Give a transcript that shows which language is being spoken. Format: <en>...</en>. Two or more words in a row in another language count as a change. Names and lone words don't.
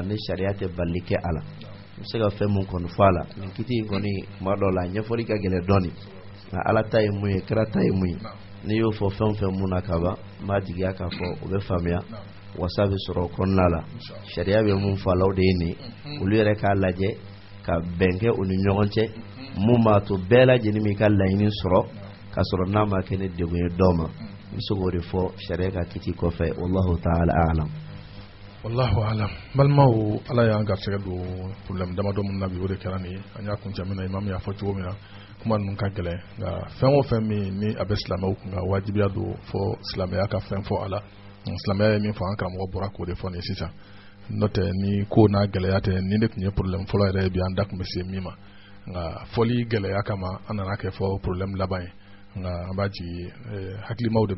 <bm>ni sariya tɛ bali kɛ a la n bɛ se ka fɛn mun kɔni fɔ a la nin kiti in kɔni tuma dɔw la ɲɛfɔli ka gɛlɛn dɔɔnin nka ala ta ye mun ye kira ta ye mun ye n'i y'o fɔ fɛn o fɛn mun na ka ban n b'a jigiya k'a fɔ o bɛ faamuya wasa bɛ sɔrɔ o kɔnɔna la sariya bɛ mun fɔ a la o de ye nin olu yɛrɛ k'a lajɛ ka bɛn kɛ u ni ɲɔgɔn cɛ mun b'a to bɛɛ lajɛlen b'i ka laɲini sɔrɔ k'a sɔrɔ n'a ma kɛ ni degun ye dɔw ma n bɛ se k'o de fɔ sariya ka kiti kɔfɛ</bm> <ar>والله تعالى أعلم. والله أعلم</ar> <bm>balimaw ala y'an garisɛgɛ don problème damadɔ min na bi o de kɛra nin ye an y'a kuncɛ min na imam y'a fɔ cogo min na kuma ninnu ka gɛlɛn nka fɛn o fɛn min ni a bɛ silamɛw kun ka wajibiya don fɔ silamɛya ka fɛn fɔ a la silamɛya ye min fɔ an karamɔgɔ bɔra k'o de fɔ nin sisan n'o tɛ ni ko n'a gɛlɛya tɛ ni de tun ye problème fɔlɔ yɛrɛ ye bi an da tun bɛ se min ma nka fɔli gɛlɛya kama an nana kɛ fɔ problème laban ye nka an b'a jigi hakilimaw de bɛ</bm>